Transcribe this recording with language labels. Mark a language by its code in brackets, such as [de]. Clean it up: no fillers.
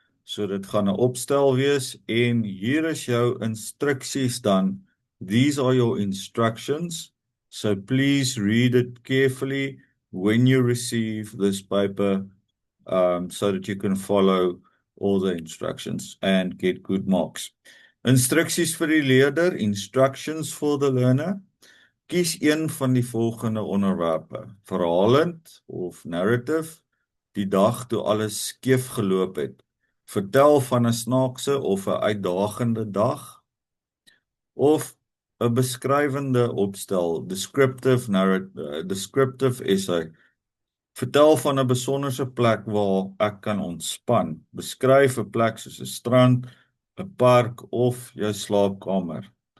[af] So dit gaan 'n opstel wees en hier is jou instruksies dan. [en] These are your instructions. So please read it carefully when you receive this paper, so that you can follow all the instructions and get good marks. [af] Instruksies vir die leerder, [en] instructions for the learner. [af] Kies een van die volgende onderwerpe: verhalend of narrative, die dag toe alles skeef geloop het. Vertel van 'n snaakse of 'n uitdagende dag, of 'n beskrywende opstel, descriptive essay. Vertel van 'n besonderse plek waar ek kan ontspan. Beskryf 'n plek soos 'n strand, 'n park of jou slaapkamer.